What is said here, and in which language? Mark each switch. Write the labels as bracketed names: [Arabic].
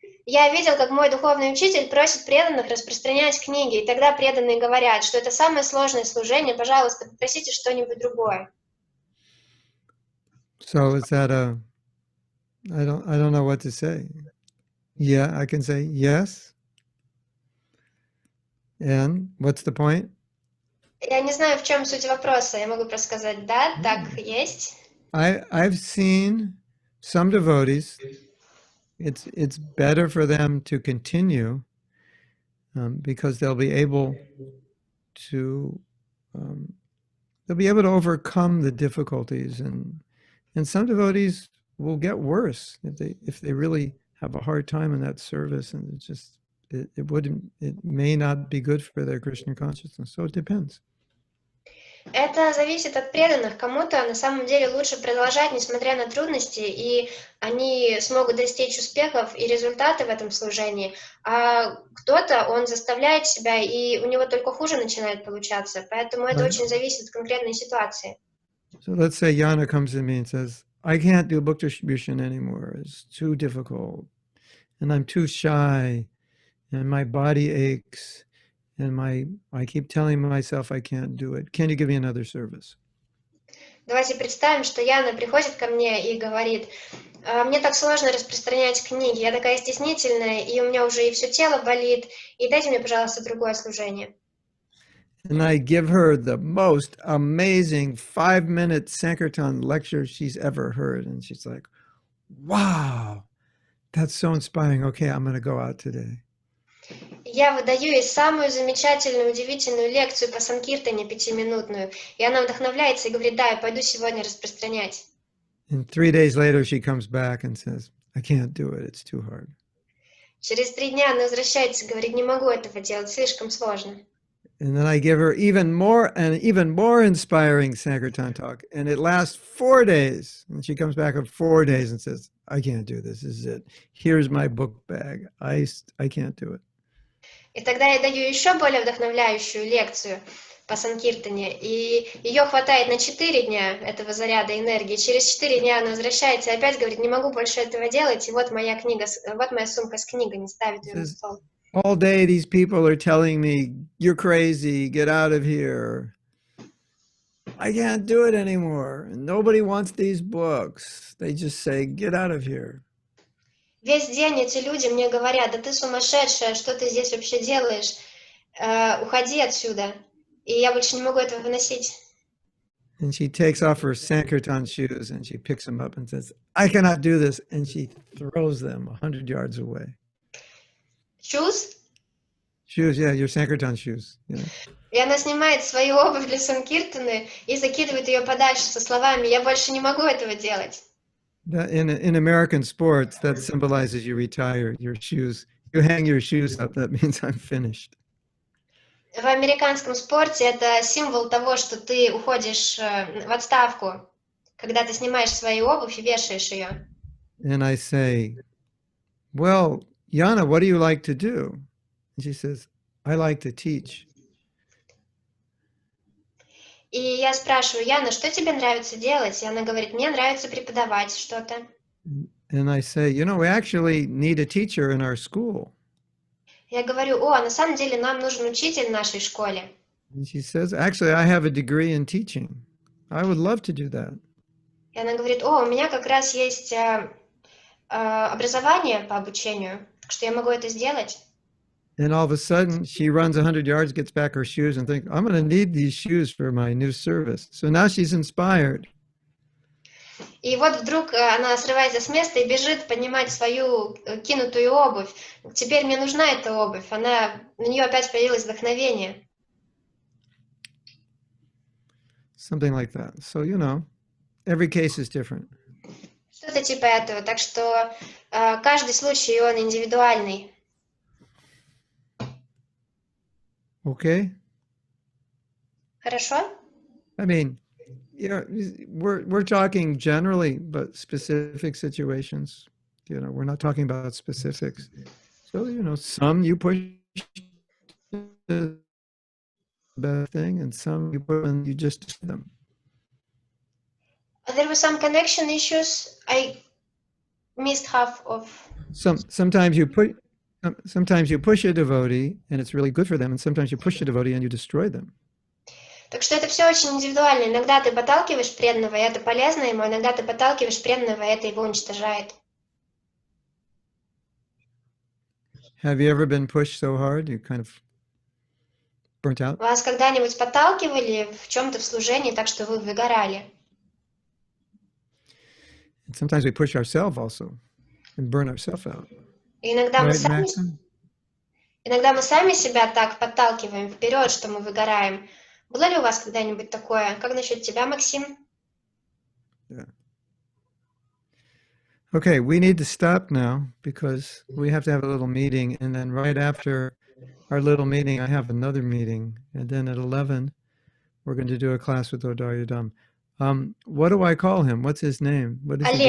[Russian] Я видел, как мой духовный учитель просит преданных распространять книги, и тогда преданные говорят, что это самое сложное служение, пожалуйста, попросите что-нибудь другое. [English] So is that I don't know what to say. Yeah, I can say yes. And what's the point? [Russian] Я не знаю, в чем суть вопроса. Я могу просто сказать, да, так есть. [English] I've seen some devotees, it's better for them to continue because they'll be able to overcome the difficulties, and some devotees will get worse if they really have a hard time in that service, and it may not be good for their Krishna consciousness. So it depends. [Russian] Это зависит от преданных. Кому-то на самом деле лучше продолжать, несмотря на трудности, и они смогут достичь успехов и результаты в этом служении. А кто-то, он заставляет себя, и у него только хуже начинает получаться. Поэтому это очень зависит от конкретной ситуации. [English] So let's say Yana comes to me and says, I can't do book distribution anymore. It's too difficult. And I'm too shy. And my body aches. and I keep telling myself I can't do it. Can you give me another service? [Russian] Давайте представим, что Яна приходит ко мне и говорит: мне так сложно распространять книги, я такая стеснительная, и у меня уже и все тело болит, и дайте мне, пожалуйста, другое служение. [English] And I give her the most amazing 5-minute Sankirtan lecture she's ever heard. And she's like, wow, that's so inspiring. Okay, I'm going to go out today. [Russian] Я выдаю ей самую замечательную, удивительную лекцию по Санкиртане 5-минутную, и она вдохновляется и говорит: да, я пойду сегодня распространять. [English] And 3 days later, she comes back and says, I can't do it. It's too hard. [Russian] Через 3 дня она возвращается и говорит: не могу этого делать, слишком сложно. [English] And then I give her even more inspiring Sankirtan talk. And it lasts 4 days. And she comes back in 4 days and says, I can't do this. This is it. Here's my book bag. I can't do it. [Russian] И тогда я даю еще более вдохновляющую лекцию по Санкиртане, и ее хватает на 4 дня, этого заряда энергии. Через 4 дня она возвращается и опять говорит: не могу больше этого делать, и вот моя книга, вот моя сумка с книгами, ставит ее на стол. [English] All day these people are telling me, you're crazy, get out of here. I can't do it anymore. Nobody wants these books. They just say, get out of here. [Russian] Весь день эти люди мне говорят: да ты сумасшедшая, что ты здесь вообще делаешь? Уходи отсюда. И я больше не могу этого выносить. [English] And she takes off her Sankirtan shoes and she picks them up and says, I cannot do this. And she throws them 100 yards away. Shoes? Shoes, yeah, your Sankirtan shoes. Yeah. [Russian] И она снимает свою обувь для Санкиртаны и закидывает ее подальше со словами: я больше не могу этого делать. [English] In American sports, that symbolizes you retire your shoes. You hang your shoes up, that means I'm finished. [Russian] В американском спорте это символ того, что ты уходишь в отставку, когда ты снимаешь свою обувь и вешаешь ее. [English] And I say, well, Yana, what do you like to do? And she says, I like to teach. [Russian] И я спрашиваю: Яна, что тебе нравится делать? И она говорит: мне нравится преподавать что-то. [English] And I say, you know, we actually need a teacher in our school. [Russian] Я говорю: о, на самом деле нам нужен учитель в нашей школе. [English] And she says, actually, I have a degree in teaching. I would love to do that. [Russian] И она говорит: о, у меня как раз есть образование по обучению, так что я могу это сделать. [English] And all of a sudden, she runs 100 yards, gets back her shoes, and thinks, I'm going to need these shoes for my new service. So now she's inspired. [Russian] И вот вдруг она срывается с места и бежит поднимать свою кинутую обувь. Теперь мне нужна эта обувь. На нее опять появилось вдохновение. [English] Something like that. So, you know, every case is different. [Russian] Что-то типа этого. Так что каждый случай, он индивидуальный. [English] Okay? [Russian] Хорошо? [English] I mean, yeah, we're talking generally, but specific situations. You know, we're not talking about specifics. So, you know, some you push the bad thing, and some you put and you just do them. There were some connection issues. I missed half of. Sometimes you push a devotee, and it's really good for them, and sometimes you push a devotee and you destroy them. [Russian] Так что это все очень индивидуально. Иногда ты подталкиваешь преданного, и это полезно ему, иногда ты подталкиваешь преданного, и это его уничтожает. [English] Have you ever been pushed so hard you kind of burnt out? [Russian] Вас когда-нибудь подталкивали в чем-то в служении, так что вы выгорали? [English] And sometimes we push ourselves also and burn ourselves out. [Russian] И иногда мы [English] Right, Maxim? [Russian] сами себя так подталкиваем вперед, что мы выгораем. Было ли у вас когда-нибудь такое? Как насчет тебя, Максим? [English] Yeah. Okay, we need to stop now because we have to have a little meeting, and then right after our little meeting, I have another meeting, and then at 11, we're going to do a class with Odaryadam. What do I call him? What's his name? What does he